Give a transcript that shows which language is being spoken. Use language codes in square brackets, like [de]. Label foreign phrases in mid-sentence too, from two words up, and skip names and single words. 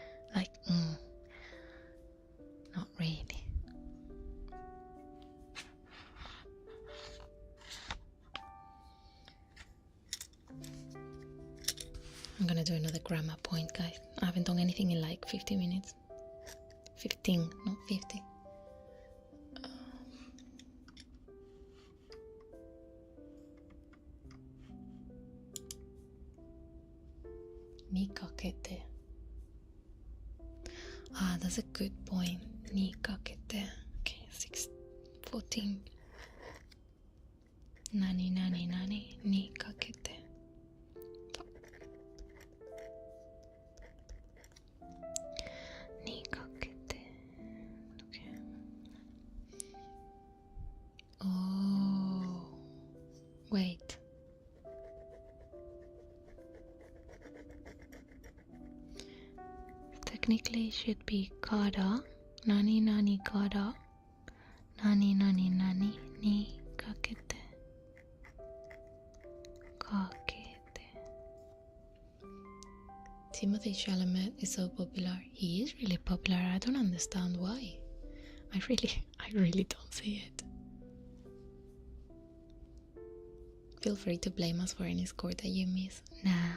[en] Not really. I'm gonna do another grammar point, guys. I haven't done anything in like 50 minutes. 15, not 50. [ja] にかけて. [en] That's a good point. [ja] にかけて. Okay, 14. 何にかけて. にかけて. [en] Okay. Oh, wait. Technically it should be kara. [ja] 何から。何にかけて. [en] Kakete. Timothée Chalamet is so popular. He is really popular. I don't understand why. I really don't see it. Feel free to blame us for any score that you miss. Nah.